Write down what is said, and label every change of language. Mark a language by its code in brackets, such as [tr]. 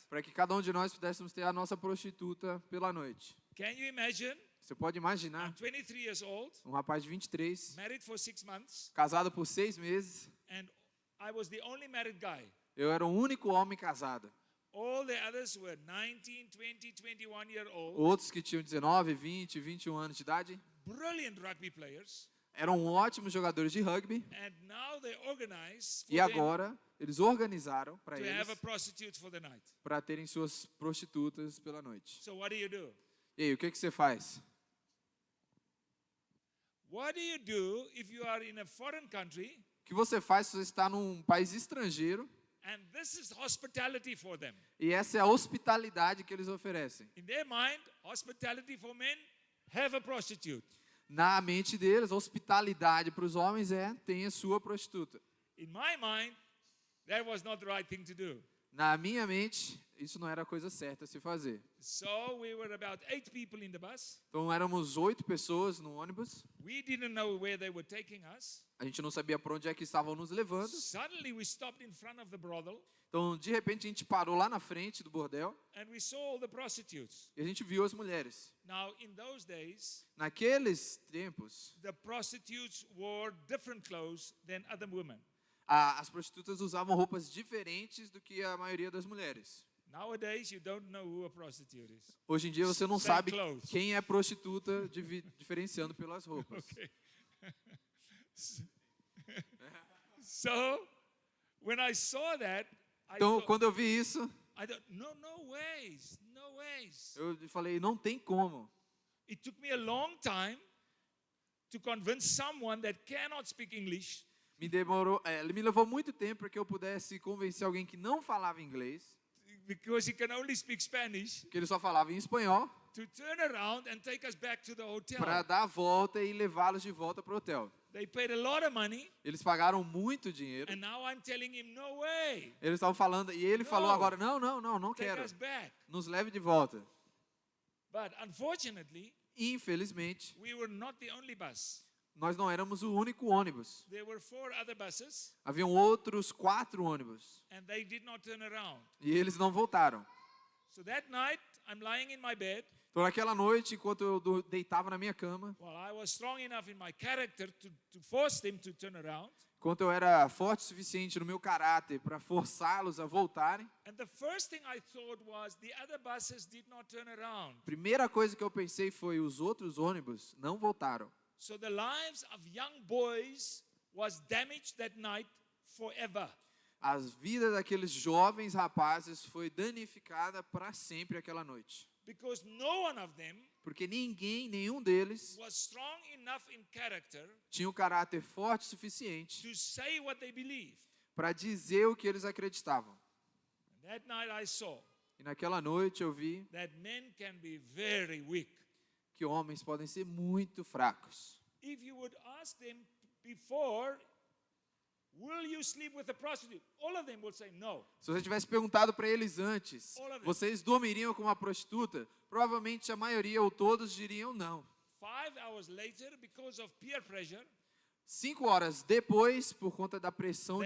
[pt] Para que cada um de nós pudéssemos ter a nossa prostituta pela noite. [en] Can you imagine? [pt] Você pode imaginar [en] I'm 23 years old, [pt] um rapaz de 23, [en] married for 6 months, [pt] casado por 6 meses. [en] and I was the only married guy. [pt] Eu era o único homem casado. [en] All the others were 19, 20, 21-year-old, [pt] Outros que tinham 19, 20, 21 anos de idade [en] brilliant rugby players, [pt] eram ótimos jogadores de rugby. [en] and now they organize for [pt] E [en] them [pt] agora eles organizaram para [en] to have a [pt] eles [en] prostitute for the night. [pt] para terem suas prostitutas pela noite. [en] So what do? [pt] E aí, o que você faz? [en] What do if you are in a foreign country [pt] O que você faz se você está num país estrangeiro [en] and this is hospitality for them? [pt] e essa é a hospitalidade que eles oferecem? [en] In their mind, hospitality for men, have a prostitute. [pt] Na mente deles, a hospitalidade para os homens é tenha sua prostituta. [en] In my mind, that was not the right thing to do. [pt] Na minha mente, isso não era a coisa certa a se fazer. [en] So we were about 8 people in the bus. [pt] Então éramos 8 pessoas no ônibus. [en] We didn't know where they were taking us. [pt] A gente não sabia para onde é que estavam nos levando. [en] Suddenly we stopped in front of the brothel [pt] Então, de repente, a gente parou lá na frente do bordel [en] and we saw all the prostitutes. [pt] e a gente viu as mulheres. [en] Now, in those days, [pt] Naqueles tempos, [en] the prostitutes wore different clothes than other women. [pt] as prostitutas usavam roupas diferentes do que a maioria das mulheres. [en] Nowadays, you don't know who a prostitute is. [pt] Hoje em dia, você não [en] Same [pt] sabe [en] clothes. [pt] quem é prostituta diferenciando pelas roupas. [en] Okay. So, when I saw that, [pt] Então, quando eu vi isso, [en] I thought, no ways, no ways. [pt] eu falei, não tem como. [en] It took me a long time to convince someone that cannot speak English [pt] Me levou muito tempo para que eu pudesse convencer alguém que não falava inglês, [en] because he can only speak Spanish [pt] que ele só falava em espanhol, [en] to turn around and take us back to the hotel. [pt] para dar a volta e levá-los de volta para o hotel. [en] They paid a lot of money, [pt] Eles pagaram muito dinheiro. [en] and now I'm telling him, no way, [pt] Eles estavam falando, e ele falou [en] No. [pt] agora, não [en] take [pt] quero. [en] us back. [pt] Nos leve de volta. [en] But unfortunately, [pt] Infelizmente, [en] we were not the only bus. [pt] nós não éramos o único ônibus. [en] There were 4 other buses, [pt] Haviam outros 4 ônibus. [en] and they did not turn around. [pt] E eles não voltaram. [en] So that night, I'm lying in my bed. [pt] Então, naquela noite, enquanto eu deitava na minha cama, [en] Well, I was strong enough in my character to force them to turn around. [pt] enquanto eu era forte o suficiente no meu caráter para forçá-los a voltarem, [en] And the first thing I thought was the other buses did not turn around. [pt] a primeira coisa que eu pensei foi, os outros ônibus não voltaram. [en] So the lives of young boys was damaged that night forever. [pt] As vidas daqueles jovens rapazes foi danificada para sempre aquela noite. [en] Because no one of them [pt] Porque nenhum deles [en] was strong enough in character [pt] tinha o caráter forte o suficiente [en] to say what they believed. [pt] para dizer o que eles acreditavam. [en] And that night I saw [pt] E naquela noite eu vi [en] that men can be very weak. [pt] que homens podem ser muito fracos. [en] If you would ask them before, will you sleep with a prostitute? All of them will say no. [pt] Se você tivesse perguntado para eles antes, [en] All of them. [pt] vocês dormiriam com uma prostituta? Provavelmente a maioria ou todos diriam não. [en] 5 hours later, because of peer pressure, [pt] 5 horas depois, por conta da pressão de